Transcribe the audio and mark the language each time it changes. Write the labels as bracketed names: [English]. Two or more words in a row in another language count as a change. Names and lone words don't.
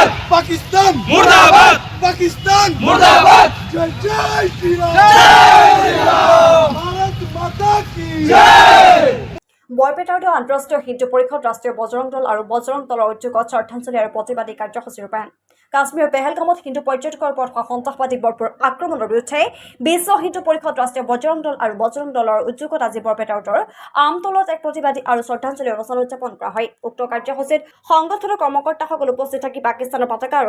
[Hindi] पाकिस्तान मुर्दाबाद पाकिस्तान मुर्दाबाद जय जय श्री राम भारत माता की [Assamese] বৰপেটাৰ আন্তঃৰাষ্ট্ৰীয় হিন্দু পৰিষদ ৰাষ্ট্ৰীয় বজৰং দল আৰু বজৰং দলৰ উদ্যোগত শ্ৰদ্ধাঞ্জলি আৰু প্ৰতিবাদী কাৰ্যসূচী ৰূপায়ণ কাশ্মীৰৰ পেহেলগামত হিন্দু পৰ্যটকৰ ওপৰত সন্ত্ৰাসবাদী বৰ্বৰ আক্ৰমণৰ বিৰুদ্ধে বিশ্ব হিন্দু পৰিষদ ৰাষ্ট্ৰীয় বজৰং দল আৰু বজৰং দলৰ উদ্যোগত আজি বৰপেটা উত্তৰ আমতলত এক প্ৰতিবাদী আৰু শ্ৰদ্ধাঞ্জলি অনুষ্ঠান উদযাপন কৰা হয় উক্ত কাৰ্যসূচীত সংগঠনৰ কৰ্মকৰ্তাসকল উপস্থিত থাকি পাকিস্তানৰ পতাকা আৰু